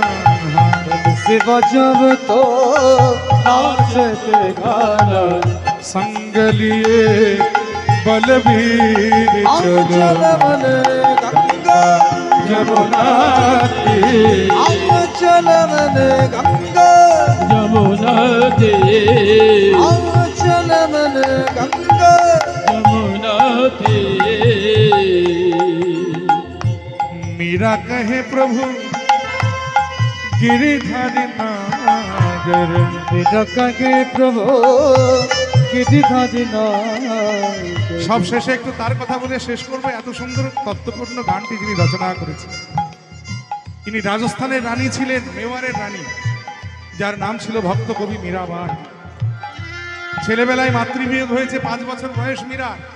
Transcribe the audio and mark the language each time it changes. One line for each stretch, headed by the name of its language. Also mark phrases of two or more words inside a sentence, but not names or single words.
Hindi: बंसी बजावत नाचत कान्हा, संग लिए बलबीर चल चलो मन गंगा जमुना तीर। चल मन गंगा, जमुना तीर, चल मन गंगा, जमुना तीर। मीरा कहे प्रभु गिरिधारी नागर, मेरा कहे प्रभु गिरिधारी नागर।
Bangla: সব শেষে একটু তার কথা বলে শেষ করবো। এত সুন্দর তত্ত্বপূর্ণ গানটি যিনি রচনা করেছেন, তিনি রাজস্থানের রানী ছিলেন, মেওয়ারের রানী। যার নাম ছিল ভক্ত কবি মীরাবাই। ছেলেবেলায় মাতৃবিয়োগ হয়েছে, 5 বছর বয়স মীরা।